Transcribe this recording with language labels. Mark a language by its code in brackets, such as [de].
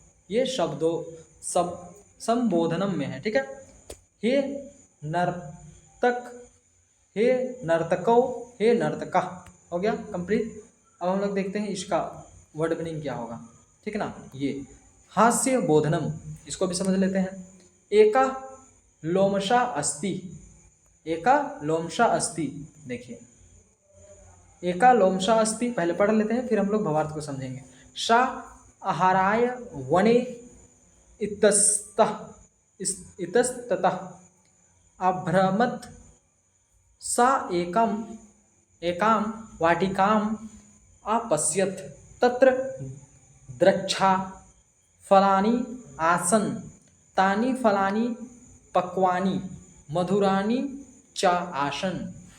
[hi] ये शब्दों सब संबोधनम में है। ठीक है, [sa] हे नर्तक, हे नर्तको, हे नर्तका। [hi] हो गया कंप्लीट। अब हम लोग देखते हैं इसका वर्ड मीनिंग क्या होगा। ठीक है ना, ये हास्य बोधनम, इसको भी समझ लेते हैं। [sa] एका लोमशा अस्ति, एका लोमशा अस्ति। [hi] देखिए [sa] एका लोमशा अस्ति [hi] पहले पढ़ लेते हैं, फिर हम लोग भवार्थ को समझेंगे। [sa] सा आहाराय वने इतस्तः, इतस्ततः अभ्रमत्, सा एकम, एकाम वाटिकाम अपश्यत्, तत्र द्रक्षा फलानि आसन, तानि फलानि पक्वानि, मधुरानि च आसन।